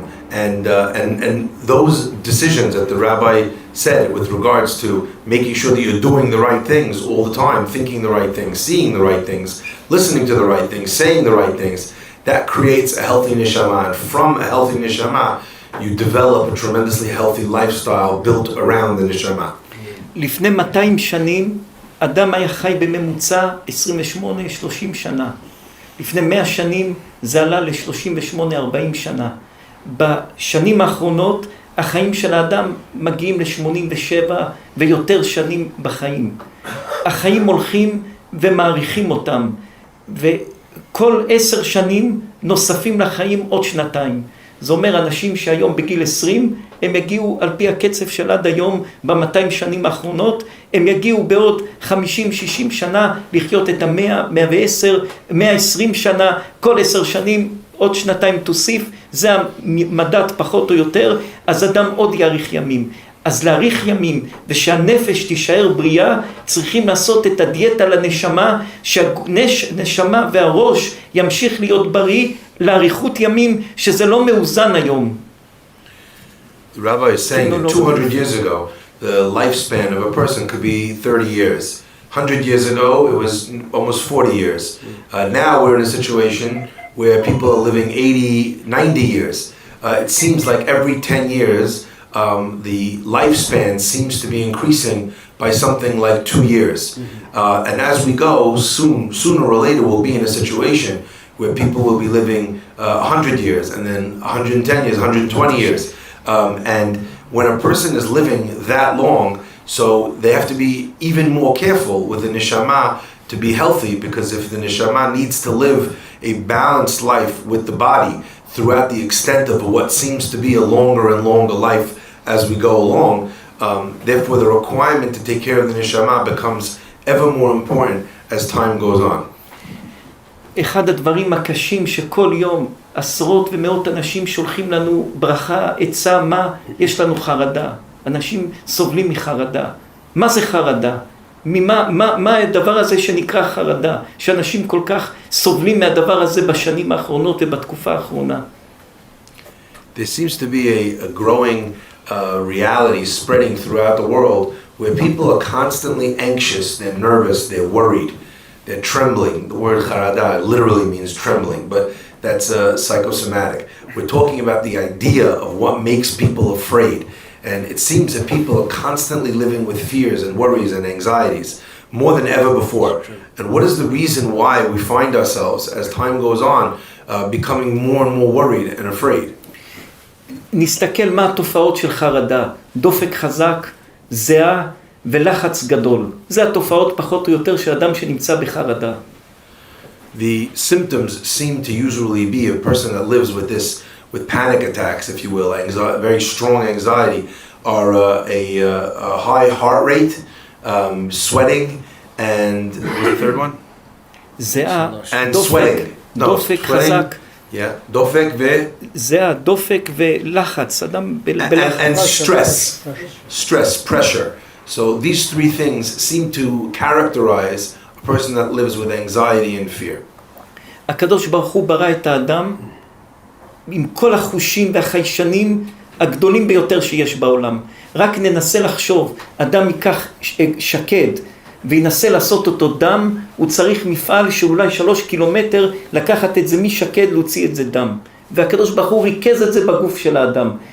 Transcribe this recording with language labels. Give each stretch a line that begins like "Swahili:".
English: And those decisions that the rabbi said with regards to making sure that you're doing the right things all the time, thinking the right things, seeing the right things, listening to the right things, saying the right things, that creates a healthy neshama. And from a healthy neshama, you develop a tremendously healthy lifestyle built around the neshama.
Hebrew: לפני 200 שנים, אדם היה חי בממוצע 28-30 שנה. לפני 100 שנים זה עלה ל-38-40 שנה. בשנים האחרונות החיים של האדם מגיעים ל-87 ויותר שנים בחיים. החיים הולכים ומעריכים אותם, וכל 10 שנים נוספים לחיים עוד 2. זה אומר אנשים שהיום בגיל 20, הם יגיעו על פי הקצב של עד היום ב-200 שנים האחרונות, הם יגיעו בעוד 50-60 שנה לחיות את 100, 110, 120 שנה, כל 10 שנים עוד 2 תוסיף, זה המדד פחות או יותר, אז אדם עוד יאריך ימים. אז להאריך ימים ושהנפש תישאר בריאה, צריכים לעשות את הדיאטה לנשמה, שהנשמה והראש ימשיך להיות בריא לאריכות ימים, שזה לא מאוזן היום.
English: The rabbi is saying that 200 years ago, the lifespan of a person could be 30 years. 100 years ago, it was almost 40 years. Now we're in a situation where people are living 80, 90 years. It seems like every 10 years, the lifespan seems to be increasing by something like 2 years. And as we go, sooner or later, we'll be in a situation where people will be living 100 years, and then 110 years, 120 years. And when a person is living that long, so they have to be even more careful with the neshama to be healthy, because if the neshama needs to live a balanced life with the body throughout the extent of what seems to be a longer and longer life as we go along, therefore the requirement to take care of the neshama becomes ever more important as time goes on.
Hebrew: אחד הדברים הקשים שכל יום עשרות ומאות אנשים שולחים לנו ברכה, עצה, מה? יש לנו חרדה. אנשים סובלים מחרדה. מה זה חרדה? מה הדבר הזה שנקרא חרדה? שאנשים כל כך סובלים מהדבר הזה בשנים האחרונות ובתקופה האחרונה.
English: There seems to be a growing reality spreading throughout the world where people are constantly anxious, they're nervous, they're worried, they're trembling. The word charada literally means trembling, but that's psychosomatic. We're talking about the idea of what makes people afraid. And it seems that people are constantly living with fears and worries and anxieties more than ever before. And what is the reason why we find ourselves, as time goes on, becoming more and more worried and afraid?
Hebrew: נסתכל מה התופעות של חרדה, דופק חזק, זיעה ולחץ גדול. זה התופעות פחות או יותר של אדם שנמצא בחרדה.
English: The symptoms seem to usually be a person that lives with panic attacks, if you will, very strong anxiety, are a high heart rate, sweating, and the third one?
Hebrew: זיעה,
English: And
Hebrew: דופק,
English: sweating. No,
Hebrew: דופק
English: sweating.
Hebrew: חזק.
English: Yeah,
Hebrew: דופק זיעה, דופק ולחץ, אדם בלחץ.
English: and stress, pressure. So these 3 things seem to characterize a person that lives with anxiety and fear.
Hebrew: הקדוש ברוך הוא ברא את האדם עם כל החושים והחיישנים הגדולים ביותר שיש בעולם. רק ננסה לחשוב, אדם ייקח שקד וינסה לעשות אותו דם, הוא צריך מפעל שאולי 3 קילומטר לקחת את זה משקד, להוציא את זה דם. והקדוש ברוך הוא ריכז את זה בגוף של האדם.